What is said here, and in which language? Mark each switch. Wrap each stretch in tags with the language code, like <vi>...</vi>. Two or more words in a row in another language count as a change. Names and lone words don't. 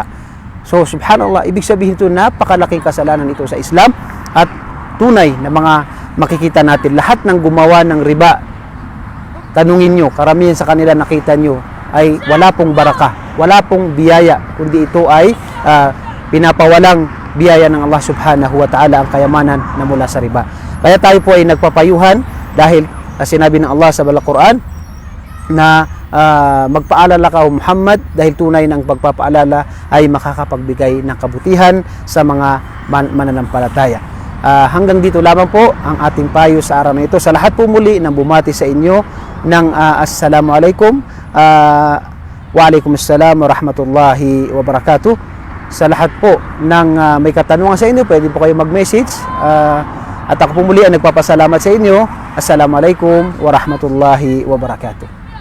<tl>So, subhanallah, ibig sabihin ito, napakalaking kasalanan ito sa Islam, at tunay na mga makikita natin, lahat ng gumawa ng riba, tanungin nyo, karamihan sa kanila nakita nyo, ay wala pong baraka, wala pong biyaya, kundi ito ay pinapawalang biyaya ng Allah</tl> <ar>سبحانه وتعالى,</ar> <tl>ang kayamanan na mula sa riba. Kaya tayo po ay nagpapayuhan dahil sinabi ng Allah sa Balang Quran na magpaalala ka, Muhammad, dahil tunay ng pagpapaalala ay makakapagbigay ng kabutihan sa mga mananampalataya. Hanggang dito lamang po ang ating payo sa araw na ito. Sa lahat po muli ng bumati sa inyo ng</tl> <ar>السلام عليكم وعليكم السلام ورحمة الله وبركاته.</ar> <tl>Sa lahat po ng may katanungan sa inyo, pwede po kayo mag-message, at ako po muli ang nagpapasalamat sa inyo.</tl> <ar>السلام عليكم ورحمة الله وبركاته.</ar>